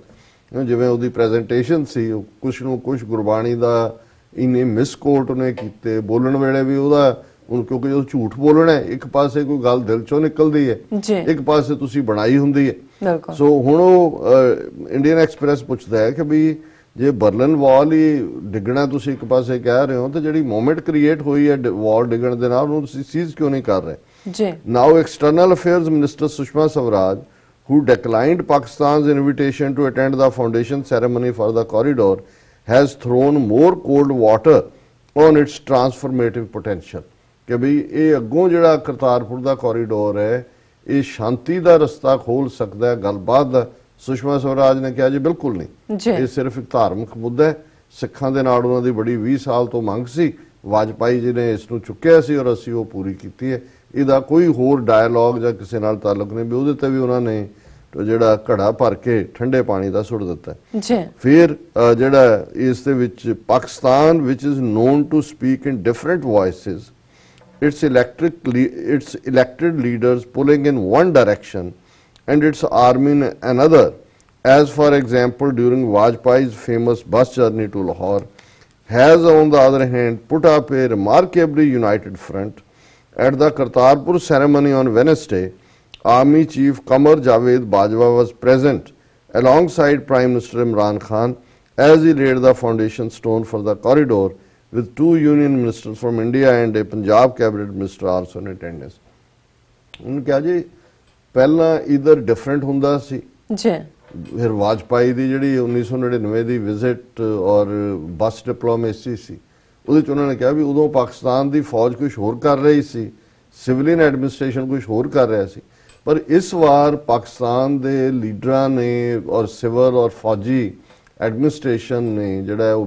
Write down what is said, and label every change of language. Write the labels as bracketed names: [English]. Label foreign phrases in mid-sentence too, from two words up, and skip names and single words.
[Punjabi] ਜਿਵੇਂ ਉਹਦੀ ਪ੍ਰੈਜੈਂਟੇਸ਼ਨ ਸੀ, ਕੁਛ ਨੂੰ ਕੁਛ ਗੁਰਬਾਣੀ ਦਾ ਇੰਨੇ ਮਿਸਕੋਟ ਉਹਨੇ ਕੀਤੇ, ਬੋਲਣ ਵੇਲੇ ਵੀ ਉਹਦਾ ਕਿਉਂਕਿ ਉਹ ਝੂਠ ਬੋਲਣਾ ਹੈ, ਇੱਕ ਪਾਸੇ ਕੋਈ ਗੱਲ ਦਿਲ ਚੋਂ ਨਿਕਲਦੀ ਹੈ, ਇੱਕ ਪਾਸੇ ਤੁਸੀਂ ਬਣਾਈ ਹੁੰਦੀ ਹੈ। ਸੋ ਹੁਣ ਉਹ ਇੰਡੀਅਨ ਐਕਸਪ੍ਰੈਸ ਪੁੱਛਦਾ ਹੈ ਕਿ ਵੀ ਜੇ ਬਰਲਿਨ ਵਾਲ ਹੀ ਡਿੱਗਣਾ ਤੁਸੀਂ ਇੱਕ ਪਾਸੇ ਕਹਿ ਰਹੇ ਹੋ, ਤੇ ਜਿਹੜੀ [English] movement create [Punjabi] ਹੋਈ ਹੈ ਵਾਲ ਡਿੱਗਣ ਦੇ ਨਾਲ, ਉਹਨੂੰ ਤੁਸੀਂ ਸੀਜ਼ ਕਿਉਂ ਨਹੀਂ ਕਰ ਰਹੇ। [English] Now External Affairs Minister Sushma Swaraj, who declined Pakistan's invitation to attend the foundation ceremony for the corridor, has thrown more cold water on its transformative potential। [Punjabi] ਕਿ ਵੀ ਇਹ ਅੱਗੋਂ ਜਿਹੜਾ ਕਰਤਾਰਪੁਰ ਦਾ ਕੋਰੀਡੋਰ ਹੈ ਇਹ ਸ਼ਾਂਤੀ ਦਾ ਰਸਤਾ ਖੋਲ ਸਕਦਾ ਹੈ, ਗੱਲਬਾਤ ਦਾ। ਸੁਸ਼ਮਾ ਸਵਰਾਜ ਨੇ ਕਿਹਾ ਜੀ ਬਿਲਕੁਲ ਨਹੀਂ, ਇਹ ਸਿਰਫ ਇੱਕ ਧਾਰਮਿਕ ਮੁੱਦਾ ਹੈ, ਸਿੱਖਾਂ ਦੇ ਨਾਲ ਉਹਨਾਂ ਦੀ ਬੜੀ 20 ਸਾਲ ਤੋਂ ਮੰਗ ਸੀ, ਵਾਜਪਾਈ ਜੀ ਨੇ ਇਸ ਨੂੰ ਚੁੱਕਿਆ ਸੀ ਔਰ ਅਸੀਂ ਉਹ ਪੂਰੀ ਕੀਤੀ ਹੈ, ਇਹਦਾ ਕੋਈ ਹੋਰ ਡਾਇਲੌਗ ਜਾਂ ਕਿਸੇ ਨਾਲ ਤਾਲੁਕ ਨਹੀਂ। ਵੀ ਉਹਦੇ ਤੇ ਵੀ ਉਹਨਾਂ ਨੇ ਜਿਹੜਾ ਘੜਾ ਭਰ ਕੇ ਠੰਡੇ ਪਾਣੀ ਦਾ ਸੁੱਟ ਦਿੱਤਾ। ਫਿਰ ਜਿਹੜਾ ਇਸ ਦੇ ਵਿੱਚ ਪਾਕਿਸਤਾਨ ਵਿਚ [English] is known to speak in different voices, its elected leaders pulling in one direction and its army in another, as for example during Vajpayee's famous bus journey to Lahore। has on the other hand put up a remarkably united front. At the Kartarpur ceremony on Wednesday, Army Chief Qamar Javed Bajwa was present alongside Prime Minister Imran Khan as he laid the foundation stone for the corridor with two union ministers from India and a Punjab cabinet minister also in attendance. [Hindi] उन्होंने कहा जी पहला इधर डिफरेंट [Punjabi] ਹੁੰਦਾ ਸੀ ਜੀ ਫਿਰ ਵਾਜਪਾਈ ਦੀ ਜਿਹੜੀ 1999 ਦੀ ਵਿਜ਼ਿਟ ਔਰ [English] bus diplomacy [Punjabi] ਸੀ ਉਹਦੇ ਚ ਉਹਨਾਂ ਨੇ ਕਿਹਾ ਵੀ ਉਦੋਂ ਪਾਕਿਸਤਾਨ ਦੀ ਫੌਜ ਕੁਝ ਹੋਰ ਕਰ ਰਹੀ ਸੀ [English] civilian administration [Punjabi] ਕੁਝ ਹੋਰ ਕਰ ਰਿਹਾ ਸੀ ਪਰ ਇਸ ਵਾਰ ਪਾਕਿਸਤਾਨ ਦੇ ਲੀਡਰਾਂ ਨੇ ਔਰ ਸਿਵਲ ਔਰ ਫੌਜੀ ਐਡਮਿਨਿਸਟ੍ਰੇਸ਼ਨ ਨੇ ਜਿਹੜਾ ਉਹ